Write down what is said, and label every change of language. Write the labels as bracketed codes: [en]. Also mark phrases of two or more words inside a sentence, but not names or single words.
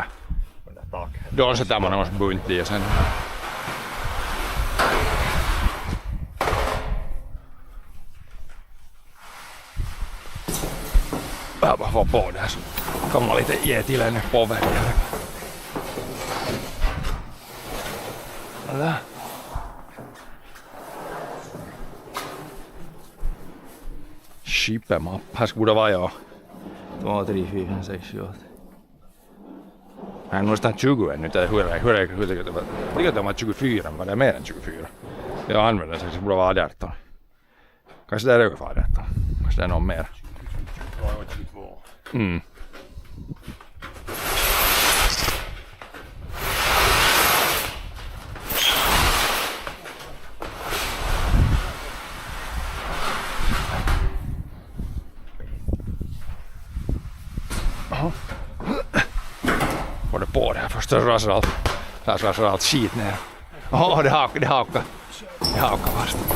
[sv] Då sätter man någon bunt i och sen... Jag bara får på det här så kan man lite ge till henne på vägen. Där. Shippemapp. Här skulle vara ja. 2, 3, 4, 6, 7, 8. [fi] Mä en muista 20 ännu, tai [sv] hur det var 24, men det är mer än 24. Jag använder det, så det borde vara 18. Kanske det är ungefär 18. Kanske det är någon mer. Det var 22. Mm. Får det på det här först så rasar allt skit ner. Åh, det hakar vast.